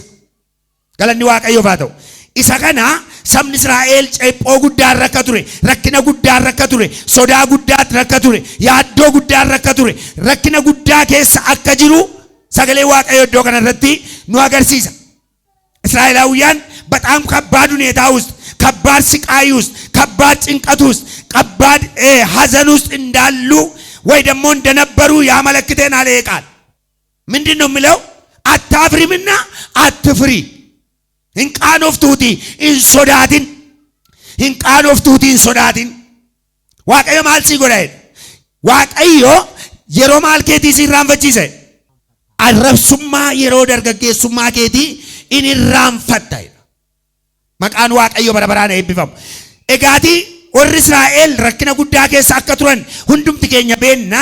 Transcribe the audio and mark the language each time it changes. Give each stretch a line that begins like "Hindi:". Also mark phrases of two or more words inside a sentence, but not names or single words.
Oromo: Galanni Waaqayyoof haa ta'u. Isa kana sabni Israa'el ceephoo guddaa rakka ture, rakkina guddaa rakka ture, sodaa guddaa rakka ture, yaaddoo guddaa rakka ture, rakkina guddaa keessa akka jiru Sagalee Waaqayyoo iddoo kanarratti nu agarsiisa.
Amharic: Israa'elaawiyaan በጣም ከባድ ሁኔታ ውስጥ ከባድ ስቃይ ውስጥ ከባድ ጭንቀት ውስጥ ከባድ ሐዘን ውስጥ እንዳሉ ወይ ደግሞ እንደነበሩ ያመለክተናል ይሄ ቃል። ምንድነው የሚለው? አታፍሪምና አትፍሪ
Oromo: in qaanoftuuti in sodaatin in qaanoftuuti in sodaatin waaqayyo maal si godha? waaqayyo yeroo maal keetii si irraanfachiise? arrabsummaa yeroo dargaggeessummaa keetii in irraanfatta. maqaan waaqayyo bara baraan eebbifamu. egaati warri Israa'el rakkina guddaa keessa akka turan hundumti keenya beenna.